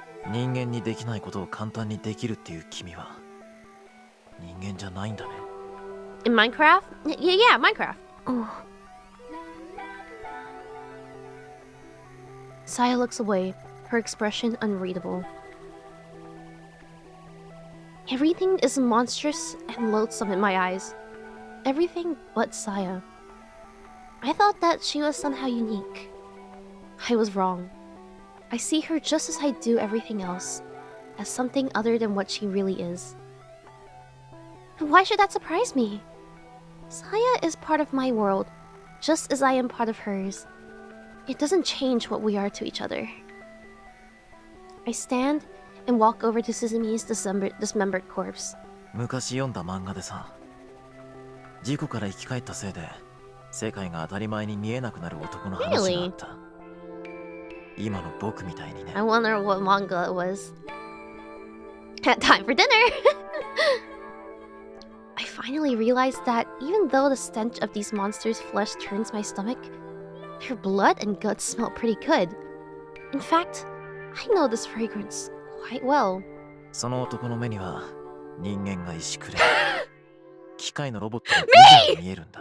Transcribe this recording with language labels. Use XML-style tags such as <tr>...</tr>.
<ja>人間にできないことを簡単にできるっていう君は人間じゃないんだね。</ja> <en>In Minecraft? Yeah, Minecraft.</en> <ja>うん。</ja> <en>Saya looks away, her expression unreadable. Everything is monstrous and loathsome in my eyes. Everything but Saya. I thought that she was somehow unique. I was wrong. I see her just as I do everything else, as something other than what she really is. And why should that surprise me? Saya is part of my world, just as I am part of hers. It doesn't change what we are to each other. I stand and walk over to Suzumi's dismembered corpse.</en> <ja>昔読んだ漫画でさ、事故から生き返ったせいで世界が当たり前に見えなくなる男の話があった。今の僕みたいにね。</ja> <en>I wonder what manga it was. Time for dinner! I finally realized that even though the stench of these monsters' flesh turns my stomach, their blood and guts smell pretty good. In fact, I know this fragrance quite well.</en> <ja>その男の目には人間が石くれ、機械のロボットが見えるんだ。</ja>